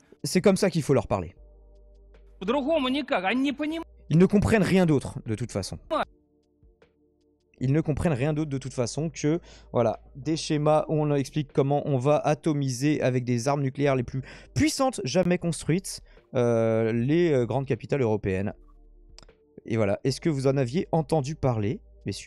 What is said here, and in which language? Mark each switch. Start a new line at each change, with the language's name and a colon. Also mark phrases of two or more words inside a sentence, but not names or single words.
French: C'est comme ça qu'il faut leur parler.
Russian: По-другому никак. Они не понимают.
French: Ils ne comprennent rien d'autre, de toute façon. Ils ne comprennent rien d'autre de toute façon que, voilà, des schémas où on explique comment on va atomiser avec des armes nucléaires les plus puissantes jamais construites les grandes capitales européennes. Et voilà, est-ce que vous en aviez entendu parler, messieurs?